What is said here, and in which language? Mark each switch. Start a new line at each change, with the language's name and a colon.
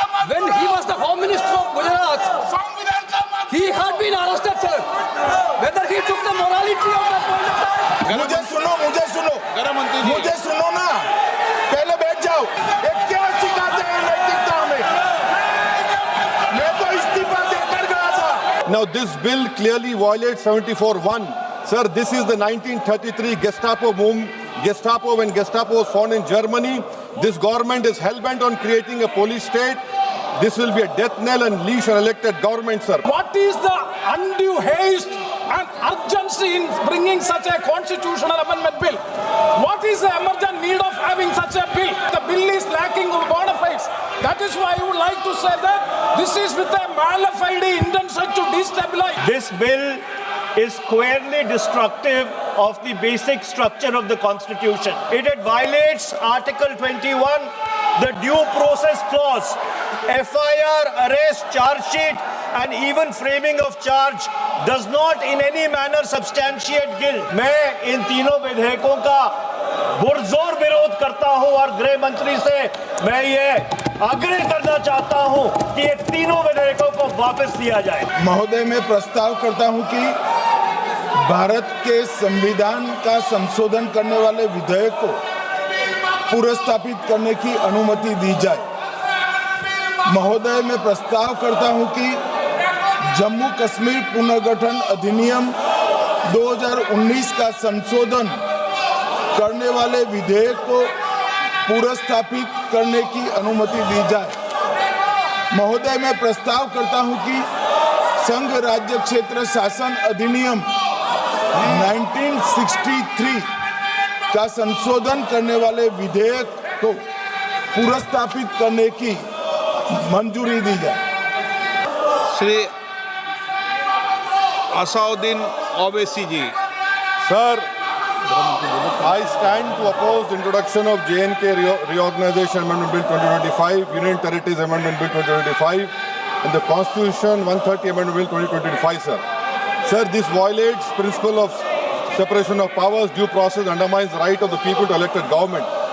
English: When he was the Home Minister of Gujarat, he had been arrested, sir. Whether he took the morality of that point of time.
Hindi: मुझे सुनो गृह मंत्री जी, मुझे सुनो ना, पहले बैठ जाओ। ये क्या सिखाते हैं नैतिकता हमें? मैं तो इस्तीफा देकर गया था।
English: Now this bill clearly violates 74(1). Sir, this is the 1933 Gestapo when Gestapo was found in Germany. This government is hell-bent on creating a police state. This will be a death knell and leash an elected government, sir. What is the undue haste and urgency in bringing such a constitutional amendment bill? What is the emergent need of having such a bill? The bill is lacking of bona fides. That is why I would like to say that this is with a mala fide intention to destabilize. This bill is squarely destructive of the basic structure of the Constitution. It violates Article 21, the due process clause. FIR, arrest, charge sheet and even framing of charge does not in any manner substantiate guilt.
Hindi: मैं इन तीनों विधेयकों का पुरजोर विरोध करता हूं और गृह मंत्री से मैं ये आग्रह करना चाहता हूं कि ये तीनों विधेयकों को वापस लिया जाए। महोदय, मैं प्रस्ताव करता हूं कि भारत के संविधान का संशोधन करने वाले विधेयक को पुनर्स्थापित करने की अनुमति दी जाए। महोदय, मैं प्रस्ताव करता हूं कि जम्मू कश्मीर पुनर्गठन अधिनियम 2019 का संशोधन करने वाले विधेयक को पुनर्स्थापित करने की अनुमति दी जाए। महोदय, मैं प्रस्ताव करता हूं कि संघ राज्य क्षेत्र शासन अधिनियम 1963 का संशोधन करने वाले विधेयक को पुनर्स्थापित करने की मंजूरी दी जाए। श्री असाउद्दीन ओवैसी जी।
English: Sir, I stand to oppose the introduction of J&K Reorganization Amendment Bill 2025, Union Territories Amendment Bill 2025, and the Constitution 130 Amendment Bill 2025, sir. Sir, this violates principle of separation of powers, due process, undermines the right of the people to elected government.